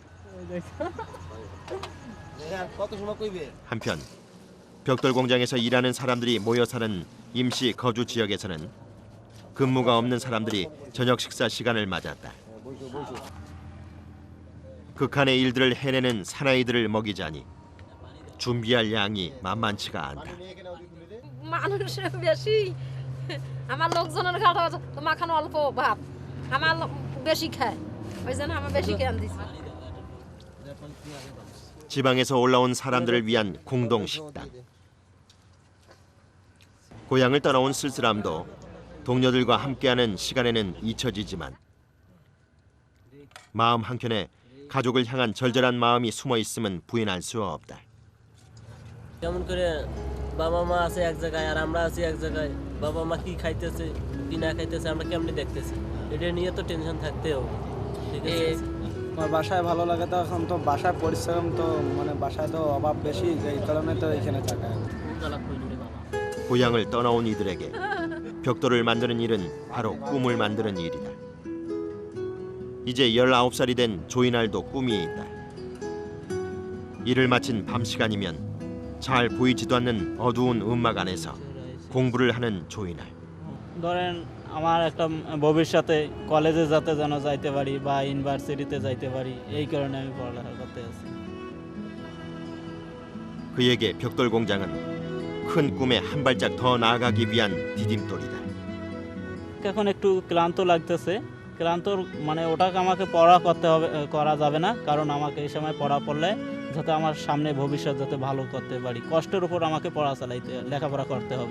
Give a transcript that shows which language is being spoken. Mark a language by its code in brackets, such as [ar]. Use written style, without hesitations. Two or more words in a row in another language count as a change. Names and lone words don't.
[ko] 한편 벽돌 공장에서 일하는 사람들이 모여 사는 임시 거주 지역에서는 근무가 없는 사람들이 저녁 식사 시간을 맞았다. 극한의 일들을 해내는 사나이들을 먹이자니 준비할 양이 만만치가 않다. [bn] মানুষ বেশি আমার লোকজনের খাওয়া তোমার খানো অল্প ভাব আমার বেশি খায় ওই জন্য আমার বেশি কেন দিছি [ko] 지방에서 올라온 사람들을 위한 공동 식당. 고향을 떠나온 쓸쓸함도 동료들과 함께하는 시간에는 잊혀지지만 마음 한켠에 가족을 향한 절절한 마음이 숨어 있음은 부인할 수 없다. [bn] যেমন করে বাবা মা আছে এক জায়গায় আর আমরা আছি এক জায়গায় বাবা মা কি খাইতেছে কি না খাইতেছে আমরা কেমনে দেখতেছি এটা নিয়ে তো টেনশন থাকতেও ঠিক আছে আমার বাসায় ভালো লাগে তো এখন তো বাসায় পরিশ্রম তো মানে বাসায় তো অভাব বেশি এই কারণে তো এখানে থাকা [ko] 고향을 떠나온 이들에게 벽돌을 만드는 일은 바로 꿈을 만드는 일이다. 이제 19살이 된 조이날도 꿈이 있다. 일을 마친 밤 시간이면 잘 보이지도 않는 어두운 음막 안에서 공부를 하는 조이날. [bn] ধরেন আমার একটা ভবিষ্যতে কলেজে যেন যাইতে পারি বা ইউনিভার্সিটিতে যাইতে পারি এই কারণে আমি পড়ালেখা করতে আছি [ko] 그에게 벽돌 공장은 큰 꿈에 한 발짝 더 나아가기 위한 디딤돌이다. [bn] এখন একটু ক্লান্ত লাগতেছে ক্লান্ত মানে ওটাকে আমাকে পড়া করতে হবে করা যাবে না কারণ আমাকে এই সময় পড়া পড়লে যাতে আমার সামনে ভবিষ্যৎ যাতে ভালো করতে পারি কষ্টের উপর আমাকে পড়া চালাইতে লেখাপড়া করতে হবে